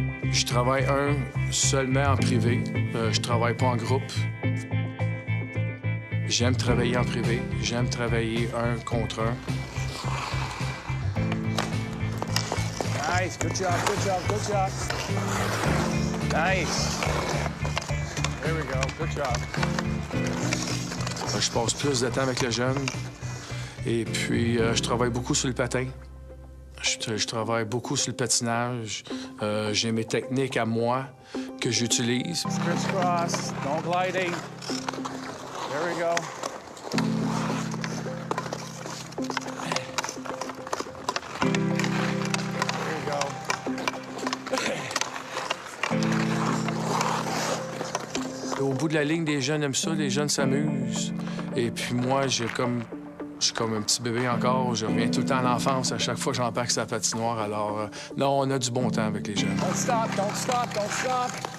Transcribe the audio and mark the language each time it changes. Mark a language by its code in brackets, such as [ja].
[fr] Je travaille seulement en privé. Je travaille pas en groupe. J'aime travailler en privé. J'aime travailler un contre un. [en] Nice. Good job, good job, good job. Nice. There we go. Good job. [fr] Je passe plus de temps avec les jeunes. Et puis, je travaille beaucoup sur le patin. Je travaille beaucoup sur le patinage. J'ai mes techniques à moi que j'utilise. [en] Crisscross, don't gliding. There we go. There you go. [fr] Au bout de la ligne, les jeunes aiment ça, les jeunes s'amusent. Et puis moi, je suis comme un petit bébé encore. Je reviens tout le temps à l'enfance à chaque fois que j'embarque sur la patinoire. Alors, non, on a du bon temps avec les jeunes. [en] Don't stop, don't stop, don't stop.